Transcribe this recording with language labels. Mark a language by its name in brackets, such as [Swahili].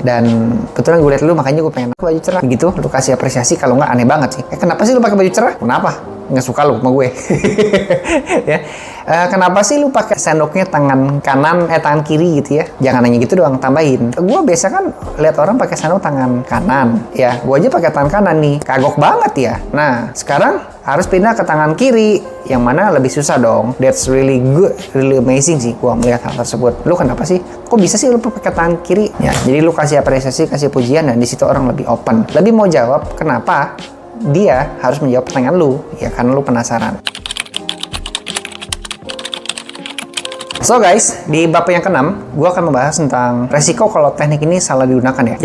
[Indonesian] Dan kebetulan gue lihat lu, makanya gue pengen pakai baju cerah. Begitu, lu kasih apresiasi. Kalau nggak aneh banget sih. Kenapa sih lu pakai baju cerah? Kenapa? Nggak suka lu sama gue. Ya. Kenapa sih lu pakai sendoknya tangan kanan tangan kiri gitu ya? Jangan nanya gitu doang, tambahin. Gue biasa kan lihat orang pakai sendok tangan kanan ya, gue aja pakai tangan kanan nih, kagok banget ya. Nah sekarang harus pindah ke tangan kiri, yang mana lebih susah dong. [English] That's really good, really amazing [Indonesian] sih gue melihat hal tersebut. Lu kenapa sih? Kok bisa sih lu pakai tangan kiri? Ya, jadi lu kasih apresiasi, kasih pujian, dan di situ orang lebih open, lebih mau jawab kenapa dia harus menjawab pertanyaan lu ya, karena lu penasaran. [English] So guys, [Indonesian] di bab yang ke-6, gue akan membahas tentang resiko kalau teknik ini salah digunakan ya.